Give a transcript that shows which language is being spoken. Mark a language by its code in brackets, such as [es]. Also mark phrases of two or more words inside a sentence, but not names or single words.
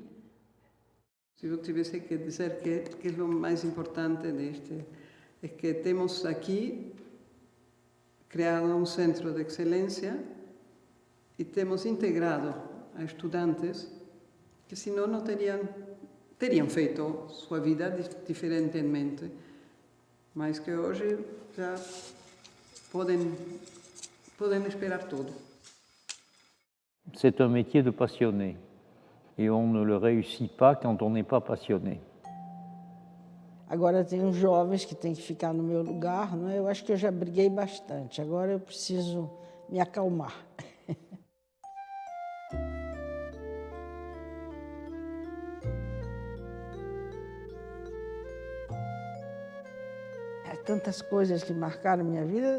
[pt] Se eu tivesse que dizer que é o mais importante é que temos aqui criado um centro de excelência e temos integrado a estudantes que senão não teriam feito sua vida diferentemente, mas que hoje já podem esperar tudo. [fr] C'est un métier de passionné et on ne le réussit pas quand on n'est pas passionné. [pt] Agora tem os jovens que têm que ficar no meu lugar, não é? Eu acho que eu já briguei bastante, agora eu preciso me acalmar. Tantas coisas que marcaram minha vida.